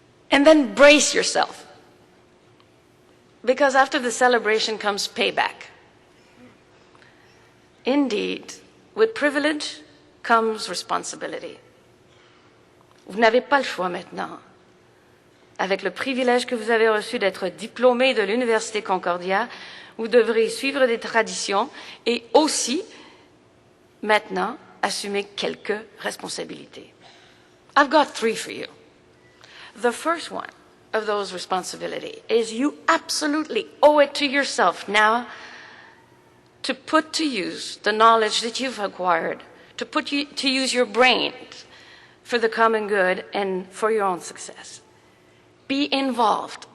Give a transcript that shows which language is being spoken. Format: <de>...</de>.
<en>And then brace yourself. Because after the celebration comes payback. Indeed, with privilege comes responsibility.</en> <fr>Vous n'avez pas le choix maintenant. Avec le privilège que vous avez reçu d'être diplômé de l'Université Concordia, vous devrez suivre des traditions et aussi, maintenant, assumer quelques responsabilités.</fr> <en>I've got 3 for you. The first one of those responsibilities is you absolutely owe it to yourself now to put to use the knowledge that you've acquired, to use your brain for the common good and for your own success. Be involved.</en>